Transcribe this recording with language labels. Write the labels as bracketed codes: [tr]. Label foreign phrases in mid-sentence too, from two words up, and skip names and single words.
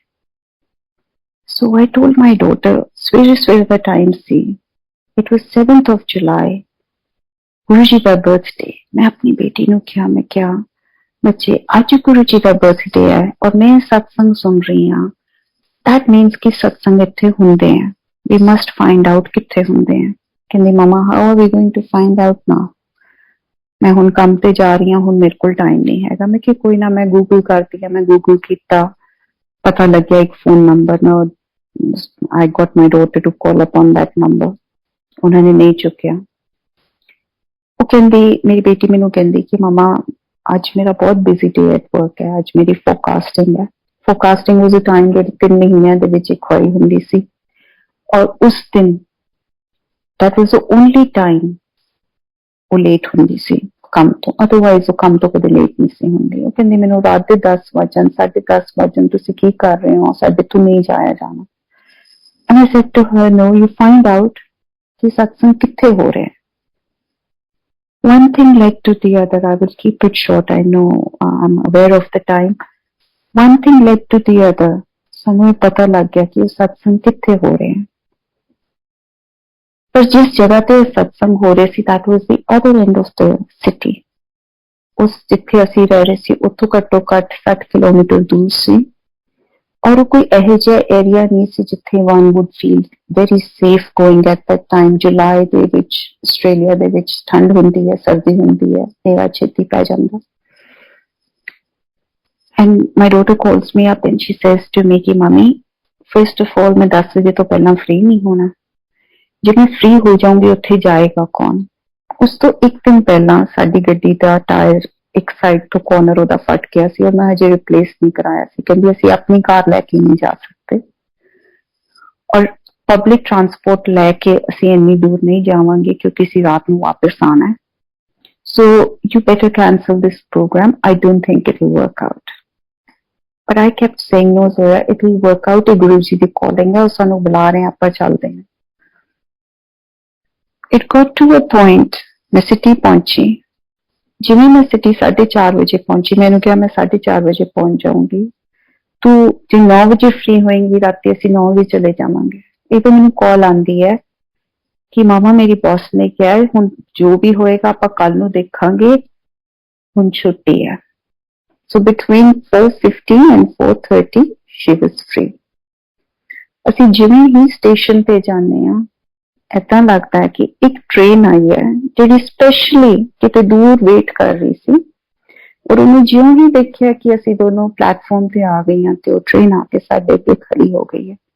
[en] so I told my daughter, [pa] ਸਵੇਰੇ ਸਵੇਰੇ ਦਾ ਟਾਈਮ ਸੀ, [en] it was 7th of July, [pa] ਗੁਰੂ ਜੀ ਦਾ ਬਰਥਡੇ। ਮੈਂ ਆਪਣੀ ਬੇਟੀ ਨੂੰ ਕਿਹਾ, ਮੈਂ ਕਿਹਾ ਬੱਚੇ ਅੱਜ ਗੁਰੂ ਜੀ ਦਾ ਬਰਥਡੇ ਹੈ ਔਰ ਮੈਂ ਸਤਸੰਗ ਸੁਣ ਰਹੀ ਹਾਂ, [en] that means [pa] ਕਿ ਸਤਸੰਗ ਇੱਥੇ ਹੁੰਦੇ ਆ, [en] we must find out [pa] ਕਿੱਥੇ ਹੁੰਦੇ ਆ। ਕਹਿੰਦੀ ਮਮਾ [en] how are we going to find out now? [pa] ਮੈਂ ਹੁਣ ਕੰਮ ਤੇ ਜਾ ਰਹੀ ਹਾਂ, ਹੁਣ ਮੇਰੇ ਕੋਲ ਟਾਈਮ ਨਹੀਂ ਹੈਗਾ। ਮੈਂ ਕਿਹਾ ਕੋਈ ਨਾ, ਮੈਂ ਗੂਗਲ ਕਰਦੀ ਹਾਂ। ਮੈਂ ਗੂਗਲ ਕੀਤਾ, ਪਤਾ ਲੱਗਿਆ ਇੱਕ ਫੋਨ ਨੰਬਰ ਨਾ, [en] I got my daughter to call upon that number, [pa] ਉਹਨਾਂ ਨੇ ਨਹੀਂ ਚੁੱਕਿਆ। ਉਹ ਕਹਿੰਦੀ, ਮੇਰੀ ਬੇਟੀ ਮੈਨੂੰ ਕਹਿੰਦੀ ਕਿ ਮਮਾ ਅੱਜ ਮੇਰਾ ਬਹੁਤ [en] busy day at work [pa] ਹੈ, ਅੱਜ ਮੇਰੀ ਫੋਰਕਾਸਟਿੰਗ ਹੈ। ਫੋਰਕਾਸਟਿੰਗ ਉਸ ਟਾਈਮ ਜਿਹੜੀ 3 ਮਹੀਨਿਆਂ ਦੇ ਵਿੱਚ ਇੱਕ ਵਾਰੀ ਹੁੰਦੀ ਸੀ, ਔਰ ਉਸ ਦਿਨ [en] that was the only time [pa] ਉਹ ਲੇਟ ਹੁੰਦੀ ਸੀ ਕੰਮ ਤੋਂ, ਅਦਰਵਾਈਜ਼ ਉਹ ਕੰਮ ਤੋਂ ਕਦੇ ਲੇਟ ਨਹੀਂ ਸੀ ਹੁੰਦੀ। ਉਹ ਕਹਿੰਦੀ ਮੈਨੂੰ ਰਾਤ ਦੇ 10 ਵਜਣ, 10:30 ਵਜਣ, ਤੁਸੀਂ ਕੀ ਕਰ ਰਹੇ ਹੋ, ਸਾਡੇ ਤੋਂ ਨਹੀਂ ਜਾਇਆ ਜਾਣਾ। [en] And I said to her, no, you find out [pa] ਕਿ ਸਤਸੰਗ ਕਿੱਥੇ ਹੋ ਰਿਹਾ। [en] One thing led to the other. I will keep it short. I know I'm aware of the time. One thing led to the other. [pa] ਸਾਨੂੰ ਪਤਾ ਲੱਗ ਗਿਆ ਕਿ ਉਹ ਸਤਸੰਗ ਕਿੱਥੇ ਹੋ ਰਹੇ ਹੈ। ਪਰ ਜਿਸ ਜਗ੍ਹਾ ਤੇ ਸਤਸੰਗ ਹੋ ਰਹੇ ਸੀ, [en] that was the other end of the city. [pa] ਉਸ ਜਿੱਥੇ ਅਸੀਂ ਰਹਿ ਰਹੇ ਸੀ ਉੱਥੋਂ ਘੱਟੋ ਘੱਟ 60 ਕਿਲੋਮੀਟਰ ਦੂਰ ਸੀ, ਔਰ ਕੋਈ ਇਹੋ ਜਿਹਾ ਏਰੀਆ ਨਹੀਂ ਸੀ ਜਿੱਥੇ [en] one would feel very safe going at that time. [pa] ਜੁਲਾਈ ਦੇ ਵਿੱਚ ਆਸਟ੍ਰੇਲੀਆ ਦੇ ਵਿੱਚ ਠੰਡ ਹੁੰਦੀ ਹੈ, ਸਰਦੀ ਹੁੰਦੀ ਹੈ, ਹਨੇਰਾ ਛੇਤੀ ਪੈ ਜਾਂਦਾ। [en] And my daughter calls me up and she says to me [pa] ਕਿ ਮੰਮੀ [en] first of all [pa] ਮੈਂ 10 ਵਜੇ ਤੋਂ ਪਹਿਲਾਂ ਫ੍ਰੀ ਨਹੀਂ ਹੋਣਾ, ਜੇ ਮੈਂ ਫ੍ਰੀ ਹੋ ਜਾਊਂਗੀ ਉੱਥੇ ਜਾਏਗਾ ਕੌਣ। ਉਸ ਤੋਂ ਇੱਕ ਦਿਨ ਪਹਿਲਾਂ ਸਾਡੀ ਗੱਡੀ ਦਾ ਟਾਇਰ ਇੱਕ ਸਾਈਡ ਤੋਂ ਕਾਰਨਰ ਉਹਦਾ ਫਟ ਗਿਆ ਸੀ, ਔਰ ਮੈਂ ਹਜੇ ਰਿਪਲੇਸ ਨਹੀਂ ਕਰਾਇਆ ਸੀ। ਕਹਿੰਦੀ ਅਸੀਂ ਆਪਣੀ ਕਾਰ ਲੈ ਕੇ ਨਹੀਂ ਜਾ ਸਕਦੇ, ਔਰ [en] public transport [pa] ਲੈ ਕੇ ਅਸੀਂ ਇੰਨੀ ਦੂਰ ਨਹੀਂ ਜਾਵਾਂਗੇ ਕਿਉਂਕਿ ਅਸੀਂ ਰਾਤ ਨੂੰ ਵਾਪਸ ਆਉਣਾ ਹੈ। [en] So you better cancel this program. I don't think it will work out. But I kept saying no Zoya, it will work out. [pa] ਇਹ ਗੁਰੂ ਜੀ ਦੀ calling ਹੈ, ਉਹ ਸਾਨੂੰ ਬੁਲਾ ਰਹੇ, ਆਪਾਂ ਚੱਲਦੇ ਹਾਂ। [en] It got to a point, [pa] ਮੈਂ ਸਿਟੀ ਪਹੁੰਚੀ। ਜਿਵੇਂ ਮੈਂ ਸਿਟੀ 4:30 ਵਜੇ ਪਹੁੰਚੀ, ਮੈਨੂੰ ਕਿਹਾ ਮੈਂ 4:30 ਵਜੇ ਪਹੁੰਚ ਜਾਊਂਗੀ, ਤੂੰ ਜੇ 9 ਵਜੇ ਫ੍ਰੀ ਹੋਏਂਗੀ ਰਾਤੀ ਅਸੀਂ 9 ਵਜੇ ਚਲੇ ਜਾਵਾਂਗੇ। ਇਹ ਤਾਂ ਮੈਨੂੰ ਕਾਲ ਆਉਂਦੀ ਹੈ ਕਿ ਮਾਮਾ ਮੇਰੀ ਬੌਸ ਨੇ ਕਿਹਾ ਹੁਣ ਜੋ ਵੀ ਹੋਏਗਾ ਆਪਾਂ ਕੱਲ ਨੂੰ ਦੇਖਾਂਗੇ, ਹੁਣ ਛੁੱਟੀ ਹੈ। [en] So between 4:50 and 4:30 she was free. [pa] ਅਸੀਂ ਜਿਵੇਂ ਹੀ ਸਟੇਸ਼ਨ ਤੇ ਜਾਂਦੇ ਹਾਂ, ਏਦਾਂ ਲੱਗਦਾ ਹੈ ਕਿ ਇੱਕ ਟ੍ਰੇਨ ਆਈ ਹੈ ਜਿਹੜੀ ਸਪੈਸ਼ਲੀ ਕਿਤੇ ਦੂਰ ਵੇਟ ਕਰ ਰਹੀ ਸੀ, ਔਰ ਉਹਨੇ ਜਿਉਂ ਹੀ ਦੇਖਿਆ ਕਿ ਅਸੀਂ ਦੋਨੋਂ ਪਲੇਟਫਾਰਮ ਤੇ ਆ ਗਈਆਂ ਤੇ ਉਹ ਟ੍ਰੇਨ ਆ ਕੇ ਸਾਡੇ ਅੱਗੇ ਖੜੀ ਹੋ ਗਈ ਹੈ।